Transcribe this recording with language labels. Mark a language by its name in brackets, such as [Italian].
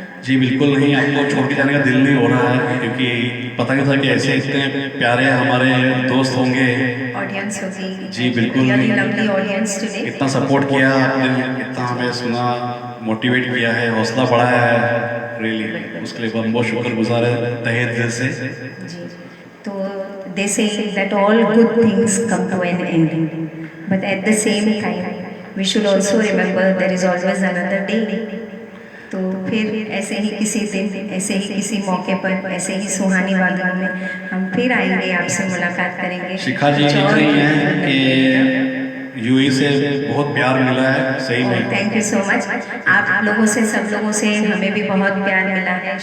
[Hindi] जी बिल्कुल नहीं, आपको छोड़ के जाने का दिल नहीं हो रहा है, क्योंकि पता नहीं था कि ऐसे इतने प्यारे हमारे दोस्त होंगे, ऑडियंस होगी। जी बिल्कुल, [English] Lovely audience today. [Hindi] इतना सपोर्ट किया आपने, इतना हमें सुना, मोटिवेट किया है, हौसला बढ़ाया है, रियली उसके लिए हम बहुत शुक्रगुजार है तहे दिल से। [English] जी, तो they say that all good things come to an end, but at the same time we should also remember there is always another day। [Hindi] तो फिर ऐसे ही किसी दिन, ऐसे ही किसी मौके पर, ऐसे ही सुहानी वादियों में हम फिर आएंगे, आपसे मुलाकात करेंगे। शिखा जी लिख रही हैं कि यूई से बहुत प्यार मिला है, सही में [English] Thank you so much. [Hindi] आप लोगों से, सब लोगों से हमें भी बहुत प्यार मिला है।